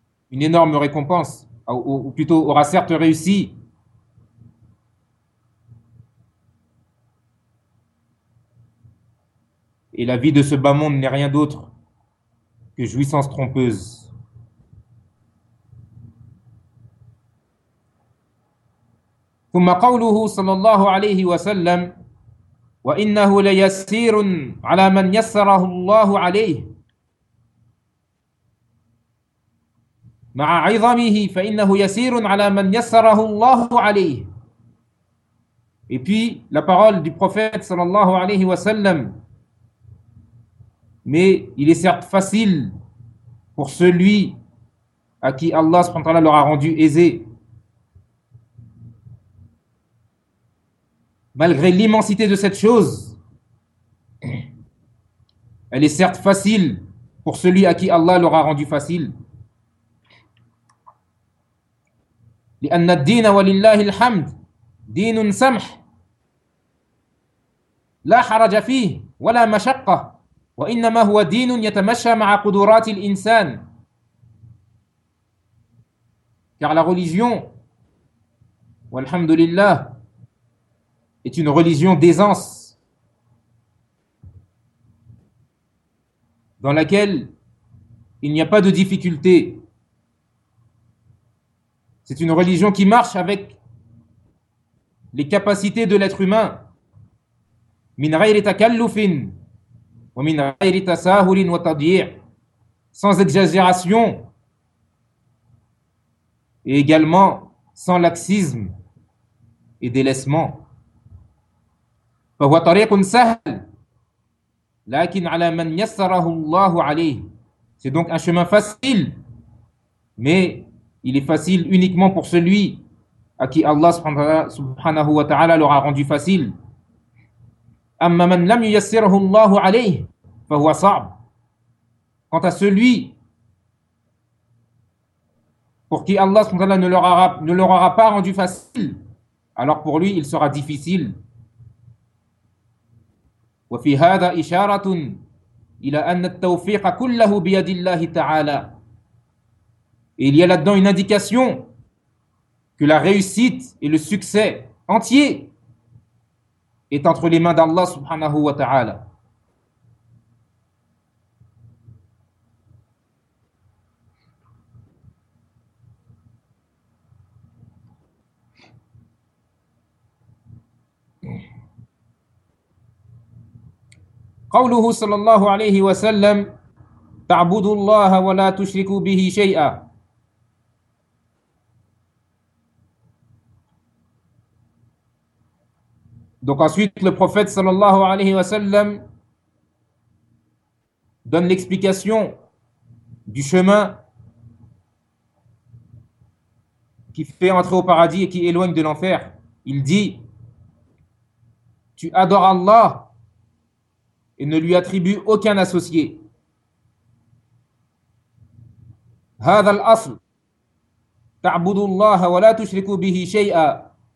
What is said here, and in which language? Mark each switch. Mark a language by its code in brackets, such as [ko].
[fr] une énorme récompense, ou plutôt aura certes réussi. Et la vie de ce bas monde n'est rien d'autre que jouissance trompeuse. [ar] ثم قوله صلى الله عليه وسلم وإنه ليسير على من يسره الله عليه مع عظمه فإنه يسير على من يسره الله عليه. [fr] Et puis la parole du prophète [ar] صلى الله عليه وسلم, [fr] mais il est certes facile pour celui à qui Allah [ar] subhanahu wa ta'ala [fr] l'aura rendu aisé, malgré l'immensité de cette chose. Elle est certes facile pour celui à qui Allah l'aura rendu facile. [ar] لأن الدين ولله الحمد دين سمح لا حرج فيه ولا مشقة وإنما هو دين يتمشى مع قدرات الإنسان. [fr] Car la religion, walhamdulillah, est une religion d'aisance dans laquelle il n'y a pas de difficulté. C'est une religion qui marche avec les capacités de l'être humain. [ar] Min ghayri takallufin wa min ghayri tasahulin wa tadyi', [fr] sans exagération et également sans laxisme et délaissement. [ar] فهو طريق سهل لكن على من يسره الله عليه. [fr] C'est donc un chemin facile, mais il est facile uniquement pour celui à qui Allah [ar] subhanahu wa ta'ala [fr] l'aura rendu facile. [ar] أما من لم يسره الله عليه فهو صعب. [fr] Quant à celui pour qui Allah [ar] subhanahu wa ta'ala [fr] ne l'aura pas rendu facile, alors pour lui il sera difficile. [ar] وفي هذا إشارة إلى أن التوفيق كله بيد الله تعالى. [fr] Il y a là-dedans une indication que la réussite et le succès entier est entre les mains d'Allah [ar] subhanahu wa ta'ala. قوله صلى الله عليه وسلم تعبدوا الله ولا تشركوا به شيئا. [fr] Donc ensuite le prophète [ar] صلى الله عليه وسلم [fr] donne l'explication du chemin qui fait entrer au paradis et qui éloigne de l'enfer. Il dit: tu adores Allah et ne lui attribue aucun associé. [ar] هذا الأصل تعبد الله ولا تشرك به شيئا.